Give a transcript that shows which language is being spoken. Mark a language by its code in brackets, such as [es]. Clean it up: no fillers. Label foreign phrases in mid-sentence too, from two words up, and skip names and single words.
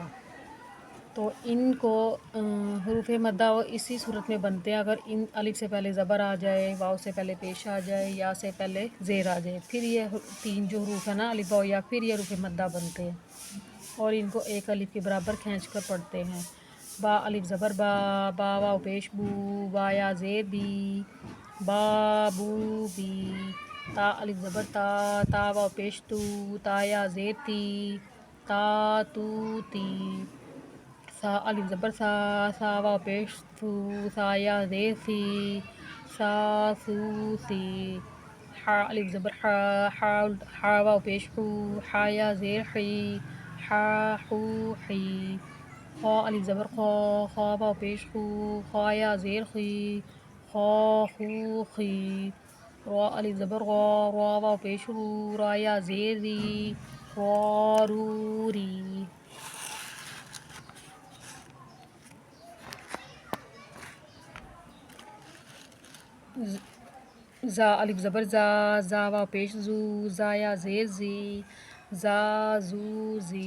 [ur] تو ان کو حروف مدہ اسی صورت میں بنتے ہیں اگر ان الف سے پہلے زبر آ جائے، واو سے پہلے پیش آ جائے، یا سے پہلے زیر آ جائے، پھر یہ 3 جو حروف ہیں نا الف واو یا، پھر یہ حروف مدہ بنتے ہیں اور ان کو ایک الف کے برابر کھینچ کر پڑھتے ہیں۔ با الف زبر با، با واو پیش بو، با یا زیر بی، با بو بی۔ تا الف زبر تا، تا واو پیش تو، تا یا زیر تی، تا تو تی۔ سا الف زبر سا، سا واو پیش سو، سا یا زیر سی، سا سو سی۔ حا الف زبر حا، حا واو پیش حو، حا یا زیر حی، حا حو حی۔ خا الف زبر خا، خا واو پیش خو، خا یا زیر خی، خا خو خی۔ را الف زبر غا، را واو پیش رو، را یا زیر ری، را رو ری۔ زا الف زبر زا، زا واو پیش زو، زا یا زیر زی، زا زو زی۔